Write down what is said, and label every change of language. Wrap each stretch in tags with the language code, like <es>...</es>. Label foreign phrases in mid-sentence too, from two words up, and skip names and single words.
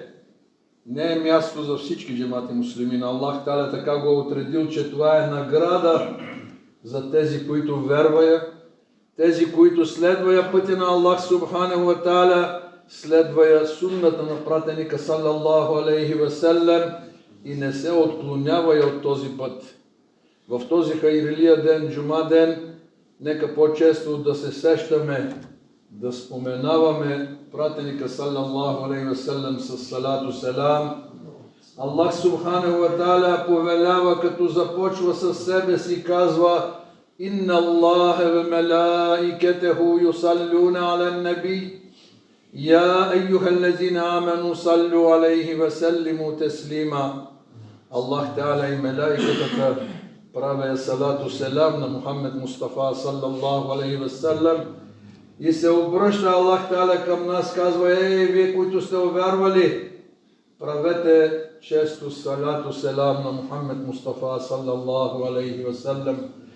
<bg>Не е място за всички</bg> <tr>cemaat-i müslimin.</tr> <ar>الله تعالى</ar> <bg>така го отредил, че това е награда за тези, които вервая, тези, които следвая пътя на</bg> <ar>الله سبحانه وتعالى,</ar> <bg>следвая сунната на пратеника</bg> <ar>صلى الله عليه وسلم</ar> <bg>и не се отклонявая от този път. В този хайрилия ден, джума ден, нека по-често да се сещаме, да споменаваме пратеника</bg> <ar>صلى الله عليه وسلم</ar> <bg>с</bg> <tr>salatü selam.</tr> <ar>الله سبحانه وتعالى</ar> <bg>повелява, като започва със себе си, казва:</bg> <ar>إن الله وملائكته يصلون على النبي يا أيها الذين آمنوا صلوا عليه وسلموا تسليما. الله تعالى</ar> <bg>и мелаиката правя</bg> <tr>salatü selam</tr> <bg>на Мухаммед Мустафа</bg> <ar>صلى الله عليه وسلم</ar> <bg>и се обръща</bg> <ar>الله تعالى</ar> <bg>към нас, казва: вие, които сте увярвали, правете често</bg> <tr>salatü selam</tr> <bg>на Мухаммед Мустафа</bg> <ar>صلى الله عليه وسلم.</ar>